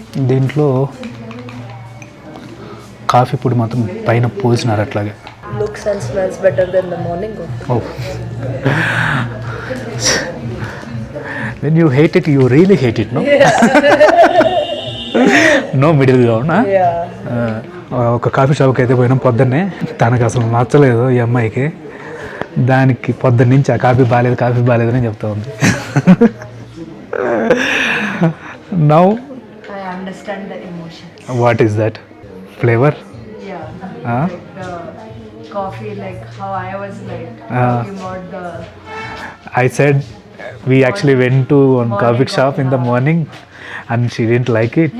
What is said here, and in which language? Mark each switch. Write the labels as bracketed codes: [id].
[te] దీంట్లో కాఫీ పొడి మాత్రం పైన పోసినారు అట్లాగే. [en] Looks and smells better than the morning one. Oh. When you hate it, you really hate it, no? No middle ground, huh? Yeah. [te] ఒక coffee షాప్కి అయితే పోయినాం పొద్దున్నే. తనకు అసలు నచ్చలేదు ఈ అమ్మాయికి. దానికి పొద్దున్న నుంచి ఆ కాఫీ బాగాలేదు అని చెప్తా ఉంది. [en] Now I understand the emotion. What is that flavour? Yeah. The coffee, like how I was like talking about the. I said we actually went to one coffee shop in the morning and she didn't like it.